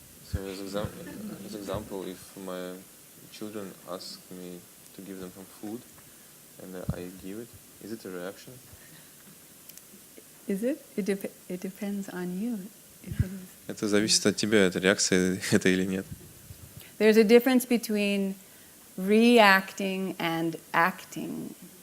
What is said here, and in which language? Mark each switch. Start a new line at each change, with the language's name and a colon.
English: So as example, if my children ask me to give them some food and I give it, is it a reaction? Is it? It depends on you. If it is.
Russian: Это зависит от тебя, это реакция это или нет.
English: There's a difference between reacting and acting.